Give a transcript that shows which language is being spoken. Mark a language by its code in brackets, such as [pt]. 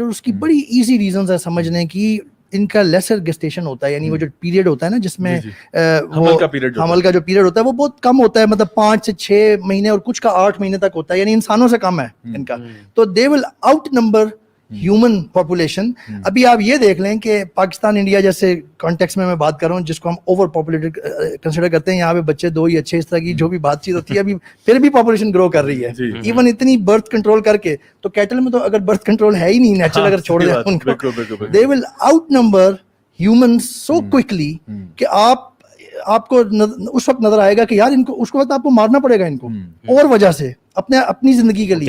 [ur] اور اس کی بڑی ایزی ریزنز ہے سمجھنے کی. ان کا لیسر گیسٹیشن ہوتا ہے, یعنی وہ جو پیریڈ ہوتا ہے نا جس میں حمل کا جو پیریڈ ہوتا ہے وہ بہت کم ہوتا ہے, مطلب 5 سے 6 مہینے اور کچھ کا 8 مہینے تک ہوتا ہے, یعنی انسانوں سے کم ہے ان کا. [en] تو they will outnumber human population. [ur] ابھی آپ یہ دیکھ لیں کہ پاکستان انڈیا جیسے کانٹیکس میں بات کر رہا ہوں, جس کو ہم اوور پاپولیٹڈ کنسیڈر کرتے ہیں, یہاں پہ بچے 2 ہی اچھے, اس طرح کی جو بھی بات چیت ہوتی ہے, ابھی پھر بھی پاپولیشن گرو کر رہی ہے, ایون اتنی برتھ کنٹرول کر کے. تو کیٹل میں تو اگر برتھ کنٹرول ہے ہی نہیں, نیچرل اگر چھوڑ دیں ان کو, [en] they will outnumber humans so quickly [ur] کہ آپ کو اس وقت نظر آئے گا کہ یار ان کو اس وقت آپ کو مارنا پڑے گا ان کو, اور وجہ سے اپنی زندگی کے لیے.